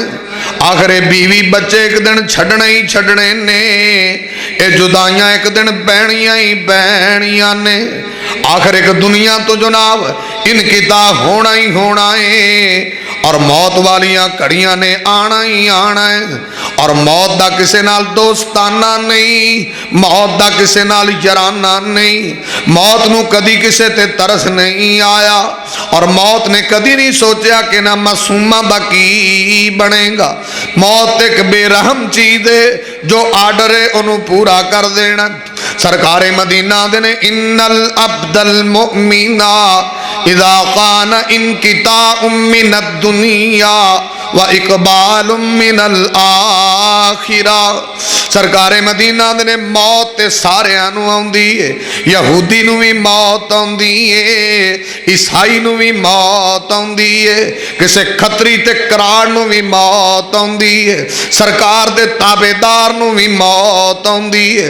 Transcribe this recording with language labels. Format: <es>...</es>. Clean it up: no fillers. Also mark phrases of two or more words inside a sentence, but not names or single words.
<pa>آخر بیوی بچے ایک دن چھڑنے ہی چھڑنے نے. اے جدائیاں ایک دن بہنیاں ہی بہنیاں نے. آخر ایک دنیا تو جناب انقطاع ہونا ہی ہونا ہے. اور موت والیاں کڑیاں نے آنا ہی آنا ہے. اور موت دا کسے نال دوستانہ نہیں, موت دا کسے نال یارانہ نہیں. موت نو کدی کسے تے ترس نہیں آیا. اور موت نے کدی نہیں سوچیا کہ نہ معصومہ دا کی بنے گا.</pa> <ur>موت ایک بے رحم چیز ہے</ur> <pa>جو آرڈر ہے انہوں پورا کر دینا. سرکار مدینہ نے</pa> <ar>ان العبد المؤمن اذا قان انقطاع من الدنیا و اقبال من الاخرہ.</ar> <pa>سرکار مدینہ نے موت تے سارے آنو آندی ہے. یہودی نو بھی موت آندی ہے, عیسائی نو بھی موت آندی ہے, کسے کھتری تے کراڑ نو بھی موت آندی ہے, سرکار دے تابعدار نو بھی موت آندی ہے.</pa>